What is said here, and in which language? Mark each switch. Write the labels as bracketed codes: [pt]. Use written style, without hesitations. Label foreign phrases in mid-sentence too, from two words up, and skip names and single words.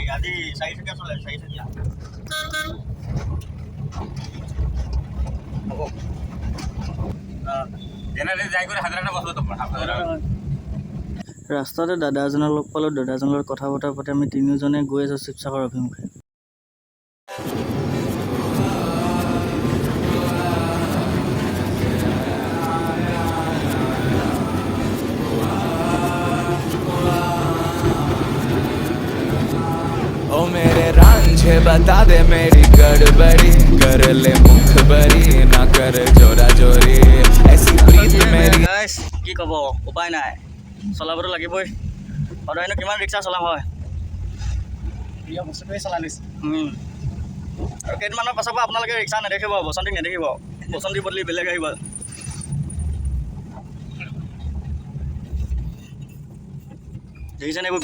[as] আজি 4 চকীয়া চলাই 4 চকীয়া হ'ব। ৰাস্তাতে দাদা এজনক লগ পালোঁ। দাদাজনৰ লগত কথা বতৰা পাতি আমি তিনিওজনে গৈ আছোঁ শিৱসাগৰ অভিমুখে। [hi] ओ मेरे रांझे बता दे मेरी गड़बड़ी, कर ले मुखबरी ना कर जोरा जोरी, ऐसी प्रीत मेरी। [as] গাইছ, কি ক'ব, উপায় নাই, চলাবতো লাগিবই। সদায়নো কিমান ৰিক্সা চলাম হয়। প্ৰিয় বস্তুটোৱে চলাই লৈছে। আৰু কেইদিনমানৰ পাছৰ পৰা আপোনালোকে ৰিক্সা নেদেখিব, বসন্তীক নেদেখিব। বসন্তীৰ বদলি বেলেগ আহিব। দেখিছেনে এইবোৰ?